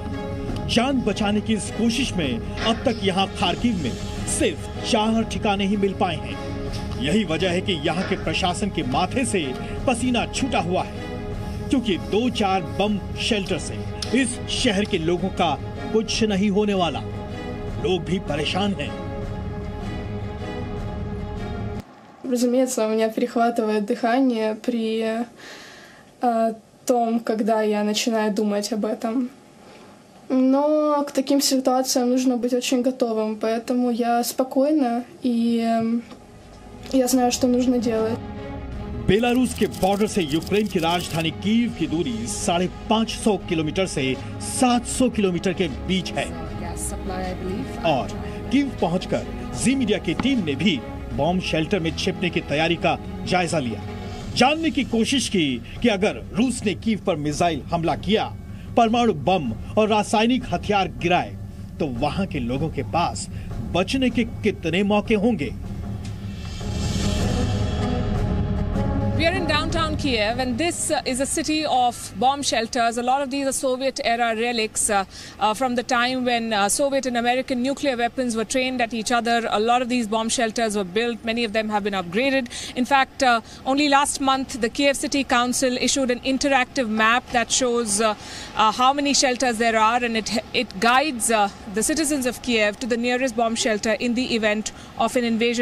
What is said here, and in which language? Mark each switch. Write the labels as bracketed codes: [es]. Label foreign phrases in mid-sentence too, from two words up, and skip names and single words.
[hi] जान बचाने की इस कोशिश में अब तक यहां खार्किव में सिर्फ 4 ठिकाने ही मिल पाए हैं। यही वजह है कि यहां के प्रशासन के माथे से पसीना छूटा हुआ है, क्योंकि 2-4 [en] bomb shelter [hi] से इस शहर के लोगों का कुछ नहीं होने वाला। लोग भी परेशान हैं। [ru] Разумеется, у меня перехватывает дыхание при том, когда я начинаю думать об этом. Но к таким ситуациям нужно быть очень готовым, поэтому я спокойна и я знаю, что нужно делать. [hi] बेलारूस के बॉर्डर से यूक्रेन की राजधानी कीव की दूरी 550 किलोमीटर से 700 किलोमीटर के बीच है। और कीव पहुंचकर जी मीडिया की टीम ने भी [en] bomb shelter [hi] में छिपने की तैयारी का जायजा लिया, जानने की कोशिश की कि अगर रूस ने कीव पर मिसाइल हमला किया, परमाणु बम और रासायनिक हथियार गिराए, तो वहां के लोगों के पास बचने के कितने मौके होंगे। [en] We are in downtown Kiev, and this is a city of bomb shelters. A lot of these are Soviet-era relics from the time when Soviet and American nuclear weapons were trained at each other. A lot of these bomb shelters were built. Many of them have been upgraded. In fact, only last month, the Kiev City Council issued an interactive map that shows how many shelters there are, and it guides the citizens of Kiev to the nearest bomb shelter in the event of an invasion.